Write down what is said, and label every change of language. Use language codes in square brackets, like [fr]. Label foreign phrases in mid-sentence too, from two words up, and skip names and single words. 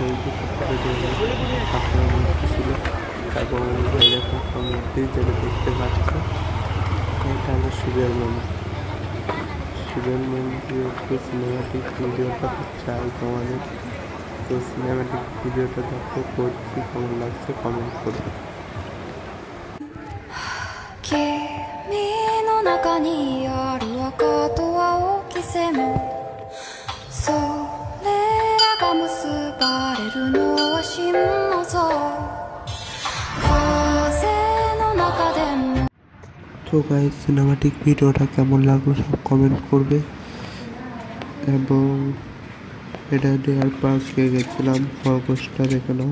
[bn] ওই দুটোতে ঠাকুরের মূর্তি ছিল এবং এরকম একটা মূর্তি যেটা দেখতে পাচ্ছ, এটা হলো শিবের মন্দির। শিবের মন্দির একটু [en] cinematic videoটা [bn] চাই তোমাদের, তো [en] cinematic videoটা [bn] দেখো, করছি কেমন লাগছে কমেন্ট করবে। [ja] 君の中にある赤と青き線それらが結ばれるのは心の像風の中でも [bn] তো গাইস [en] cinematic videoটা [bn] কেমন লাগলো সব কমেন্ট করবে। এবং এটা ডিয়ার পার্কে গেছিলাম, খরগোশটা দেখে নাও।